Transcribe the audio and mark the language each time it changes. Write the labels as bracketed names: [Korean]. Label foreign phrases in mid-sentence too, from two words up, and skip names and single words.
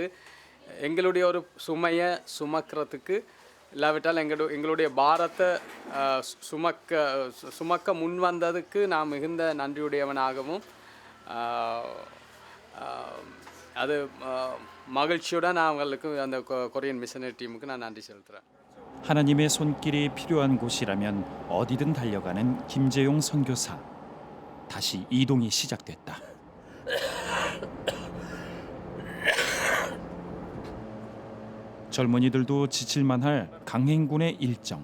[Tamil] எங்களுடைய ஒரு சுமையை சுமக்கிறதுக்கு இல்லாவிட்டால் எங்களுடைய பாரத்தை சுமக்க முன் வந்ததுக்கு நான் மிகுந்த நன்றியுடையவனாகவும் அது மகிழ்ச்சியுடன் நான் அவங்களுக்கு அந்த [English] Korean missionary team-க்கு [Tamil] நான் நன்றி செலுத்துகிறேன். [Korean] 하나님의 손길이 필요한 곳이라면 어디든 달려가는 김재용 선교사. 다시 이동이 시작됐다. 젊은이들도 지칠만할 강행군의 일정.